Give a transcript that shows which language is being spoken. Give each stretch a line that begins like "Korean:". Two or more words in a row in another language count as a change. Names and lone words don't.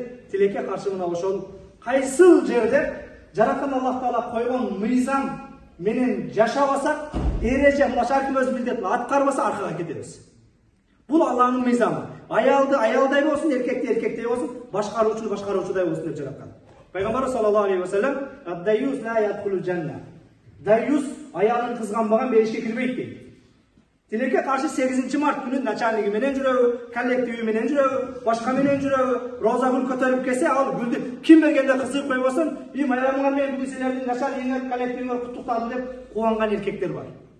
Kyrgyz: Тилекке каршы мына ошол кайсыл жерде жараткан Аллах Таала койгон мыйзам менен жашабасак, эреже мына шарким өз милдетин аткарбаса аркага кетебиз. Бул Аллахтын мыйзамы. Аялды аялдай болсун, эркекти эркектей болсун, башкаруучу башкаруучудай болсун деп жараткан.
Arabic: Пайгамбар صلى الله عليه وسلم الديوث لا يدخل الجنة.
Kyrgyz: Дайюс аялын кызганбаган бешке кирбейт дейт. Тилекке каршы 8 март күнү начальниги менен жүрөбү, коллективи менен жүрөбү, башка менен жүрөбү, роза гүл көтөрүп келсе, ал гүлдү ким бергенде кызык койбосун, майрамыңар менен бүгүн силердин начальниңер, коллективиңер куттуктадым деп кубанган эркектер бар.